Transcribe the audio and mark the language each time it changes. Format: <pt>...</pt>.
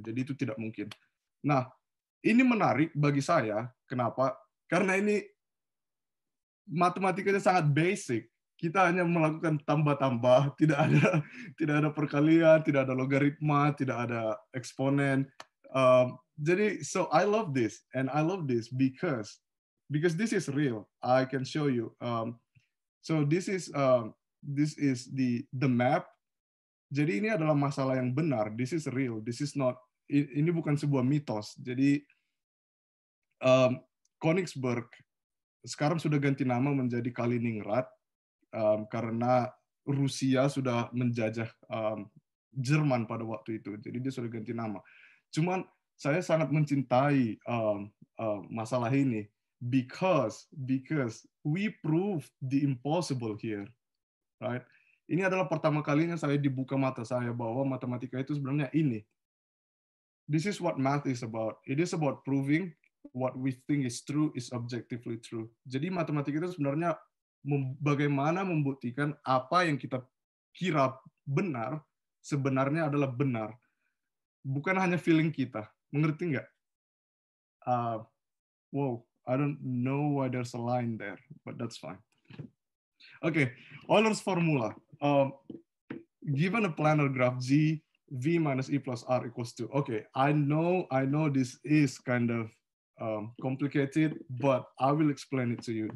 <id>Jadi itu tidak mungkin. Nah, ini menarik bagi saya. Kenapa? Karena ini matematikanya sangat basic. Kita hanya melakukan tambah-tambah, tidak ada perkalian, tidak ada logaritma, tidak ada eksponen.</id> <en>Jadi, so I love this, and I love this because this is real. I can show you. So this is the map.</en> <id>Jadi ini adalah masalah yang benar.</id> <en>This is real. This is not.</en> <id>Ini bukan sebuah mitos. Jadi Königsberg sekarang sudah ganti nama menjadi Kaliningrad karena Rusia sudah menjajah Jerman pada waktu itu. Jadi dia sudah ganti nama. Cuman saya sangat mencintai masalah ini</id> <en>because we prove the impossible here, right?</en> <id>Ini adalah pertama kalinya saya dibuka mata saya bahwa matematika itu sebenarnya ini.</id> <en>This is what math is about. It is about proving what we think is true is objectively true.</en> <id>Jadi matematika itu sebenarnya bagaimana membuktikan apa yang kita kira benar sebenarnya adalah benar. Bukan hanya feeling kita. Mengerti nggak?</id> <en>Wow, I don't know why there's a line there, but that's fine. Okay, Euler's formula. Given a planar graph G, V minus E plus R equals 2. Okay, I know this is kind of complicated, but I will explain it to you.</en>